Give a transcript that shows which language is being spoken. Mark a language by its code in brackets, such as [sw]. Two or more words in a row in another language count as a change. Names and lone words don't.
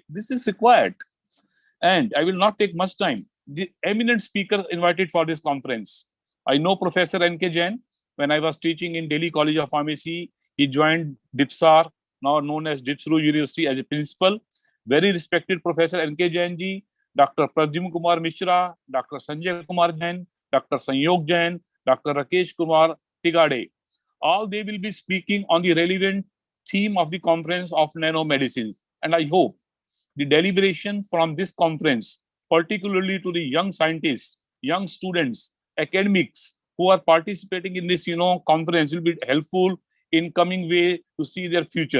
[en] This is required. And I will not take much time. The eminent speaker invited for this conference, I know Professor N.K. Jain. When I was teaching in Delhi College of Pharmacy, he joined DIPSAR, now known as DIPSRU University, as a principal. Very respected Professor N.K. Jain ji, Dr. Pradyum Kumar Mishra, Dr. Sanjay Kumar Jain, Dr. Sanyog Jain, Dr. Rakesh Kumar Tigade. All they will be speaking on the relevant theme of the conference of Nano Medicines. And I hope the deliberation from this conference, particularly to the young scientists, young students, academics who are participating in this conference, will be helpful in coming way to see their future.